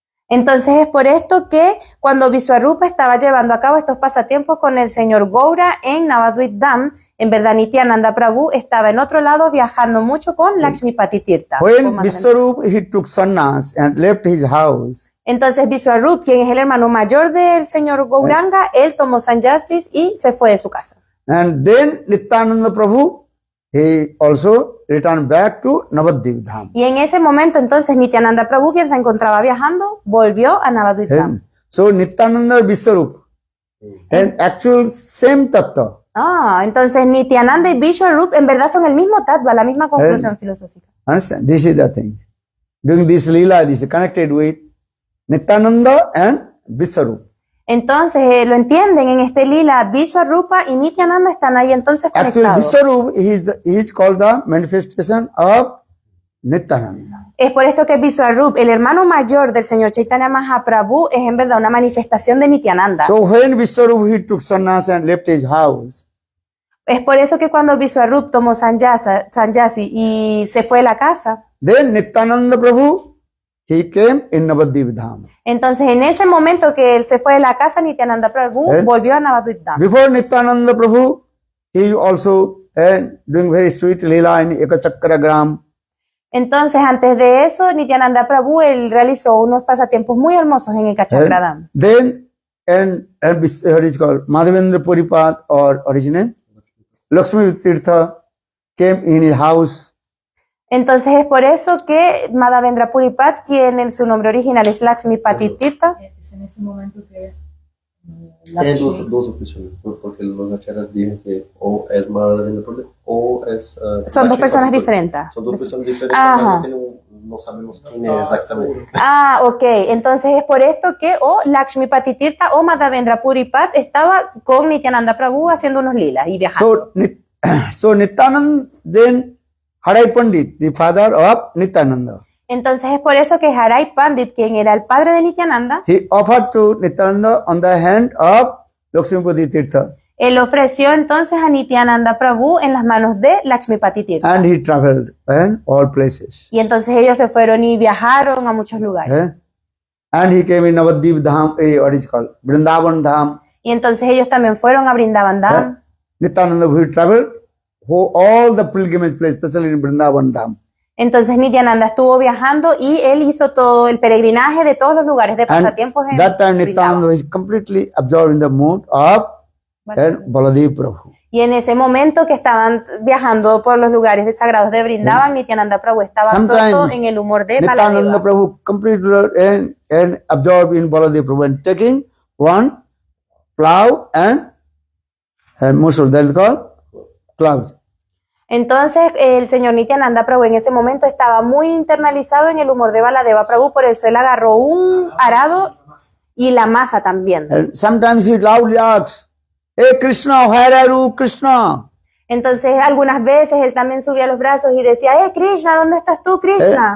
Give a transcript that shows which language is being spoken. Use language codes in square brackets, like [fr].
[es] Entonces es por esto que cuando Vishwarupa estaba llevando a cabo estos pasatiempos con el señor Goura en Navadvip Dham, en verdad Nityananda Prabhu estaba en otro lado viajando mucho con Lakshmipati Tirtha. [en] When Vishwarup he took sannyas and left his house, [es] Entonces Vishwarup, quien es el hermano mayor del señor Gauranga, él tomó sannyasis y se fue de su casa. [en] and then Nityananda Prabhu, he also returned back to Navadvip Dham. [es] Y en ese momento entonces Nityananda Prabhu, quien se encontraba viajando, volvió a Navadvip Dham. [en] So Nityananda Vishwarup, and actual same tattva. [es] Entonces Nityananda y Vishwarup en verdad son el mismo tattva, la misma conclusión filosófica. [en] Understand? This is the thing. Doing this lila, this is connected with Nityananda and Vishwarup. [es] Entonces lo entienden en este lila, Vishwarupa y Nityananda están ahí entonces [en] Actually, [es] conectados. [en] Vishwarup is called the manifestation of Nityananda. [es] Es por esto que Vishwarup, el hermano mayor del señor Chaitanya Mahaprabhu, es en verdad una manifestación de Nityananda. [en] So when Vishwarup he took sannyas and left his house, [es] Es por eso que cuando Vishwarup tomó sannyasi y se fue de la casa, [en] then Nityananda Prabhu, he came in Navadvip Dham. [es] entonces en ese momento que él se fue de la casa, Nityananda Prabhu volvió a Navadvip Dham. [en] Before Nityananda Prabhu, he also doing very sweet lila in Ekachakragram. [es] Entonces antes de eso, Nityananda Prabhu, él realizó unos pasatiempos muy hermosos en el Kachakradam. [en] Then, and what is called Madhavendra Puripat or original Lakshmi Tirtha came in his house. [es] Entonces es por eso que Madhavendra Puripat, quien en su nombre original es Lakshmipati Tirtha, Es en ese momento que Hay dos opciones, porque los acharyas dicen que o es Madhavendra Puripat o es... son dos personas Lakshmipati. diferentes. Son dos personas diferentes, Ajá. pero no sabemos quién es exactamente. Ok, entonces es por esto que o Lakshmipati Tirtha o Madhavendra Puripat estaba con Nityananda Prabhu haciendo unos lilas y viajando. [en] So Nityananda, then Harai Pandit, the father of Nityananda, [es] Entonces es por eso que Harai Pandit, quien era el padre de Nityananda, [en] he offered to Nityananda on the hand of Lakshmipati Tirtha, [es] él ofreció entonces a Nityananda Prabhu en las manos de Lakshmipati Tirtha. [en] and he traveled in all places. [es] Y entonces ellos se fueron y viajaron a muchos lugares. [en] And he came in Navadvip Dham, what is called Vrindavan Dham. [es] Y entonces ellos también fueron a Vrindavan Dham. [en] Nityananda he traveled all the pilgrimage places, especially in Vrindavan Dham. [es] Entonces Nityananda estuvo viajando y él hizo todo el peregrinaje de todos los lugares de pasatiempos en [en] That time [es] Vrindavan. [en] Nityananda is completely absorbed in the mood of Baladev Prabhu. [es] Y en ese momento que estaban viajando por los lugares sagrados de Vrindavan, Nityananda Prabhu estaba absorto en el humor de [en] Nityananda [es] Baladeva. [en] Prabhu completely and absorbed in Baladev Prabhu and taking one plow and mushroom, that is called clouds. [es] Entonces el señor Nityananda Prabhu en ese momento estaba muy internalizado en el humor de Baladeva Prabhu, por eso él agarró un arado y la masa también. [en] And sometimes he loudly asks, "Hey Krishna, where are you, Krishna?" [es] Entonces algunas veces él también subía los brazos y decía, Krishna, ¿dónde estás tú, Krishna?